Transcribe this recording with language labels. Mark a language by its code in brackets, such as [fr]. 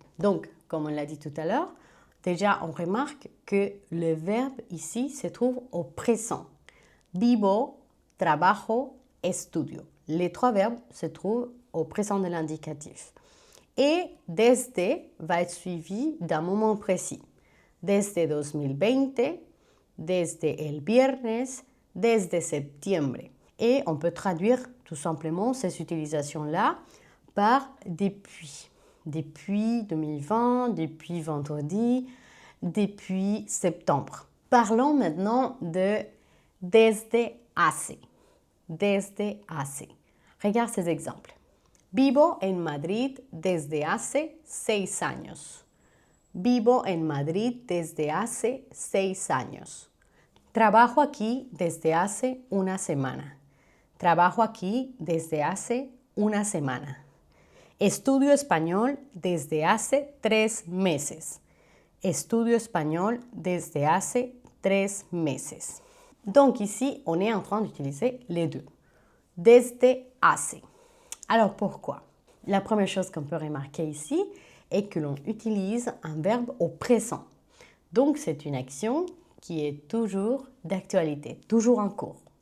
[fr] Donc, comme on l'a dit tout à l'heure, déjà, on remarque que le verbe ici se trouve au présent. [es] Vivo, trabajo, estudio. [fr] Les trois verbes se trouvent au présent de l'indicatif. Et desde va être suivi d'un moment précis. [es] Desde 2020, desde el viernes, desde septiembre. [fr] Et on peut traduire tout simplement ces utilisations-là par depuis. Depuis 2020, depuis vendredi, depuis septembre. Parlons maintenant de desde hace. [es] Desde hace. [fr] Regarde ces exemples. [es] Vivo en Madrid desde hace 6 años. Vivo en Madrid desde hace 6 años. Trabajo aquí desde hace una semana. Trabajo aquí desde hace una semana. Estudio español desde hace 3 meses. Estudio español desde hace 3 meses. [fr] Donc ici, on est en train d'utiliser les deux. Desde hace. Alors pourquoi? La première chose qu'on peut remarquer ici est que l'on utilise un verbe au présent. Donc c'est une action qui est toujours d'actualité, toujours en cours.